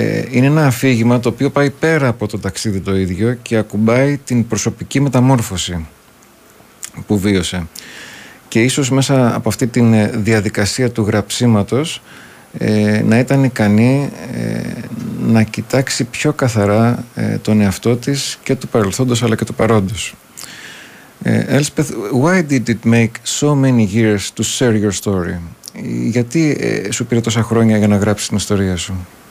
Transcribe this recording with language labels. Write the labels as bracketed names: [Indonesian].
[Greek] Είναι ένα αφήγημα το οποίο πάει πέρα από το ταξίδι το ίδιο και ακουμπάει την προσωπική μεταμόρφωση που βίωσε. Και ίσως μέσα από αυτή τη διαδικασία του γραψίματος να ήταν ικανή να κοιτάξει πιο καθαρά τον εαυτό της και του παρελθόντος αλλά και του παρόντος. [English] Elspeth, why did it make so many years to share your story? [Greek] Γιατί σου πήρε τόσα χρόνια για να γράψεις την ιστορία σου?